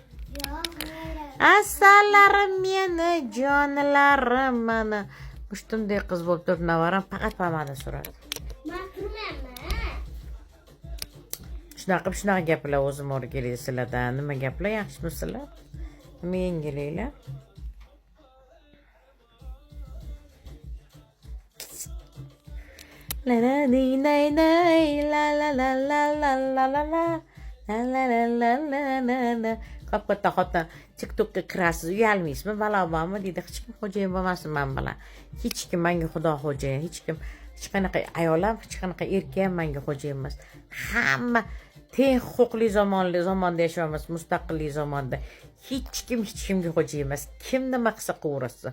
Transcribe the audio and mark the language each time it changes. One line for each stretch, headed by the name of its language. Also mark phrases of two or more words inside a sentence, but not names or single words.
Uzbek: Assalarim meni jonlarim, mana mushtumdek qiz bo'lib turib navaram faqat pamani suradi. Men turmayman. Shunaqa gaplar o'zim o'rgilib sizlardan. Nima gaplar? Yaxshimisizlar? Nima yengilinglar? La la nay nay nay la la la la la la la la la la la la la la. Qopqo'rta xotin TikTokka kirasiz, uyalmaysizmi? Balobanmi deydi. Hech kim xo'jayin bo'lmasin men bilan. Hech kim menga xudo xo'jayin, hech kim, hech qanaqa ayol ham, hech qanaqa erkak ham menga xo'jayin emas. Hamma teng huquqli zamonda yashayapmiz, mustaqillik zamonida. Hech kimga xo'jayin emas. Kim nima qilsa qilaversin.